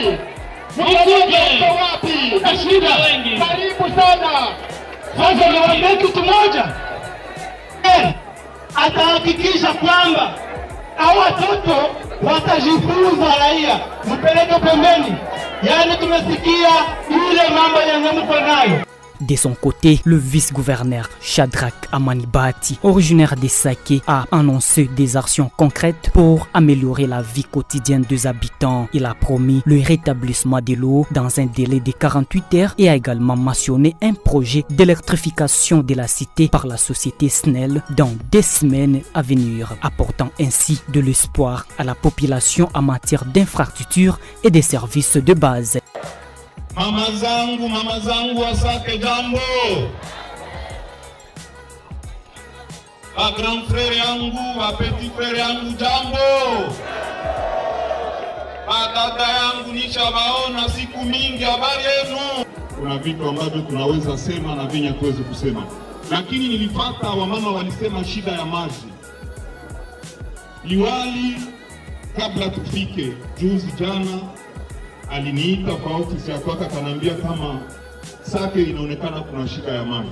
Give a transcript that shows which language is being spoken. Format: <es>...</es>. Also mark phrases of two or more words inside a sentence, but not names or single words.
<sw>Karibu sana. Sasa niwaambie kitu moja. Atahakikisha kwamba hao watoto watajifunza raia. Mpeleke pembeni. Yaani tumesikia ile mambo yenye mko nayo.</sw> <fr>De son côté, le vice-gouverneur Shadrach Amani Bahati, originaire de Sake, a annoncé des actions concrètes pour améliorer la vie quotidienne des habitants. Il a promis le rétablissement de l'eau dans un délai de 48 heures et a également mentionné un projet d'électrification de la cité par la société SNEL dans 2 semaines à venir, apportant ainsi de l'espoir à la population en matière d'infrastructures et de services de base.</fr> <sw>Mama zangu wa Sake jambo. Ba</sw> <fr>grand frère</fr> <sw>yangu, ba</sw> <fr>petit frère</fr> <sw>yangu jambo. Ba dada yangu nishabaona siku mingi, habari yenu? Kuna vitu ambavyo tunaweza sema na vingi hatuwezi kusema. Lakini nilipata wamama walisema shida ya maji. Liwali kabla tufike juzi jana aliniita kwa ofisi ya kwake akaniambia kama Sake inaonekana kuna shida ya maji.</sw>